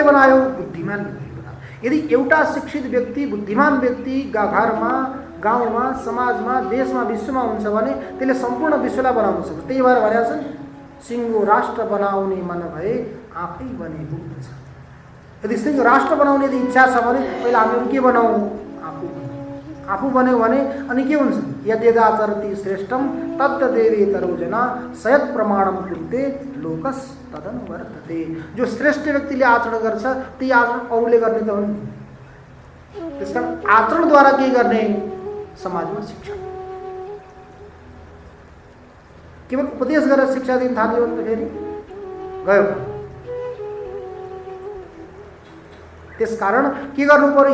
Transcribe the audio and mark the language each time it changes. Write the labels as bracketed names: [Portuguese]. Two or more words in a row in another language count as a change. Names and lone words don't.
[Nepali] बुद्धिमान व्यक्तिले बनायो। यदि एउटा शिक्षित व्यक्ति, बुद्धिमान व्यक्ति घरमा, गाउँमा, समाजमा, देशमा, विश्वमा हुन्छ भने त्यसले सम्पूर्ण विश्वलाई बनाउन सक्छ। त्यही भएर भनेको छ नि, सिङ्गो राष्ट्र बनाउने मन भए आफै बने पुग्दछ। यदि सिङ्गो राष्ट्र बनाउने यदि इच्छा छ भने पहिला हामीहरू के बनाऊ? आफू बन्यो भने अनि के हुन्छ? [Sanskrit] यद्यदाचरति श्रेष्ठम तद्देवेतरो जना सयत प्रमाणम कुरुते लोकस तदनुवर्तते। [Nepali] जो श्रेष्ठ व्यक्तिले आचरण गर्छ त्यही आचरण अरूले गर्ने त हो नि। त्यसकारण आचरणद्वारा के गर्ने? समाजमा शिक्षा। केवल उपदेश गरेर शिक्षा दिन थाल्यो भने फेरि गयो। त्यसकारण के गर्नु पर्यो?